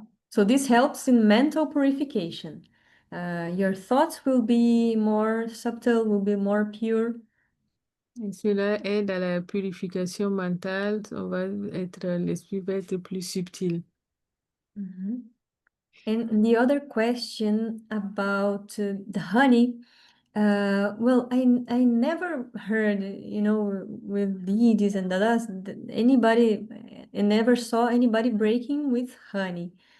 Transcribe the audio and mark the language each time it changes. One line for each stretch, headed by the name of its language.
English: So this helps in mental purification. Your thoughts will be more subtle, will be more pure.
French: Et cela aide à la purification mentale, l'esprit va être plus subtil.
English: And the other question about the honey, well, I never heard, with Didis and Dadas, anybody, I never saw anybody breaking with honey.